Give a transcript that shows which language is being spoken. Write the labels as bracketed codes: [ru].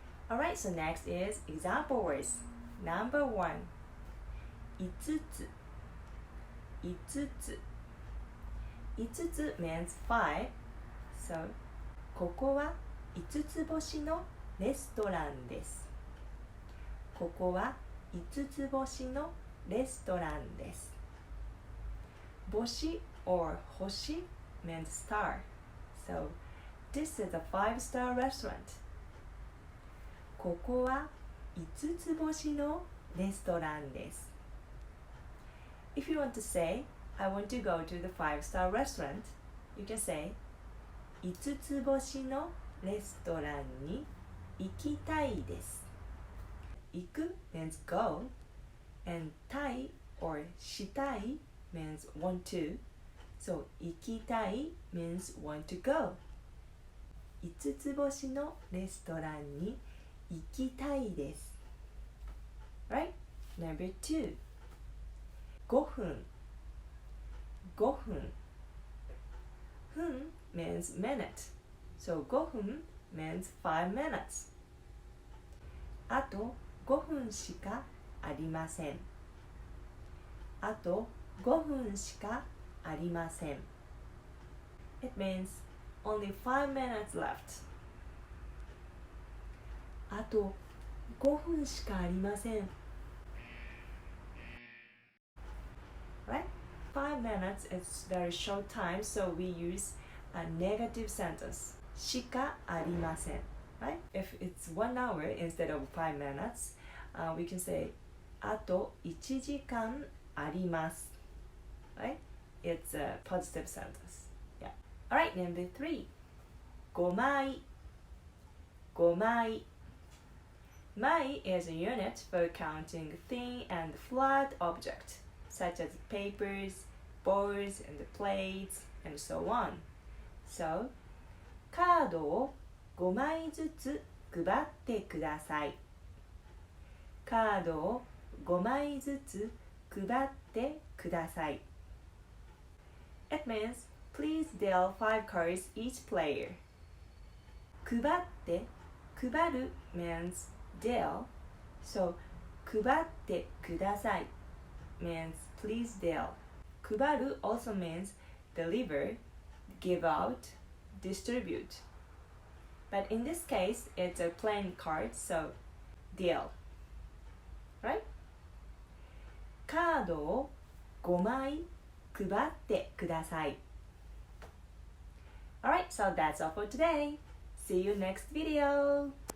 [en] Alright, so next is example words. Number 1. [ja] 五つ五つ五つ [en] means 5. [ja] So, ここは五つ星のレストランです。ここは五つ星のレストランです。 [en] 星 or 星 means star. So, this is a 5-star restaurant. [ja] ここは五つ星のレストランです。 [en] If you want to say, I want to go to the 5-star restaurant, you can say, [ja] 五つ星のレストランに行きたいです。 [en] 行く means go, and たい or したい means want to. So, 行きたい means want to go. [ja] 五つ星のレストランに行きたいです。 [en] Right? Number 2. [ja] 5分5分分 [en] means minute. So 5分 means 5 minutes. [ja] あと5分しかありません。あと5分しかありません。 [en] It means only 5 minutes left. [ja] あと5分しかありません。 [en] Right? 5 minutes is very short time, so we use a negative sentence. [ja] しかありません。Right? [en] If it's 1 hour instead of 5 minutes, we can say [ja] あと1時間あります。 [en] Right? It's a positive sentence. Yeah. Alright, number 3. 5枚5枚枚 is a unit for counting thin and flat objects, such as papers, boards, and plates, and so on. [ja] So, カードを5枚ずつ配ってください。カードを5枚ずつ配ってください。 [en] It means, please deal 5 cards each player. 配って配る means deal. So, 配ってください means please deal. 配る also means deliver, give out, distribute. But in this case, it's a plain card, so deal. Right? [ja] カードを5枚配ってください。 [en] Alright, so that's all for today. See you next video.